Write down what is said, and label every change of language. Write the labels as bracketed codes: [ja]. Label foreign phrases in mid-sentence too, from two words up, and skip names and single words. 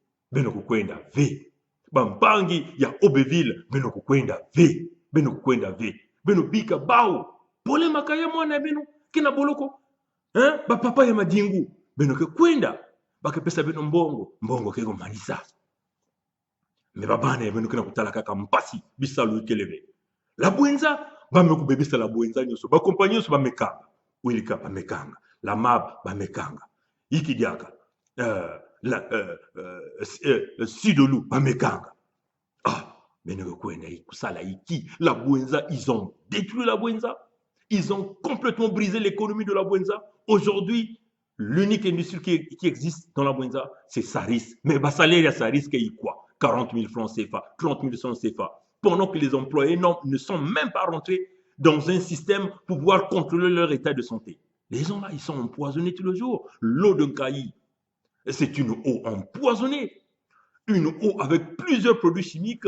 [ktu] bampangi ya Aubeville beno kukwenda ve beno bika bao pole makaya mwana beno kina boloko bapapa ya madingu beno kukwenda bakapesa beno mbongo keko manisa me babana beno kina kutala kaka mpasi bisalu keleve la bwenza bamekubebisa la bwenza nyoso bakompagnie nyoso bamekanga wilika bamekanga la mab bamekanga ikidiaka Sidolou bamekanga beno kwenda ikusala iki la bwenza [fr] ils ont détruit la bwenza ils ont complètement brisé l'économie de la bwenza aujourd'hui l'unique industrie qui existe dans la bwenza c'est Saris mais le salaire à Saris c'est quoi 40 000 francs CFA 30 000 francs CFA pendant que les employés ne sont même pas rentrés dans un système pour pouvoir contrôler leur état de santé les gens là ils sont empoisonnés tous les jours l'eau d'un caillis c'est une eau empoisonnée, une eau avec plusieurs produits chimiques.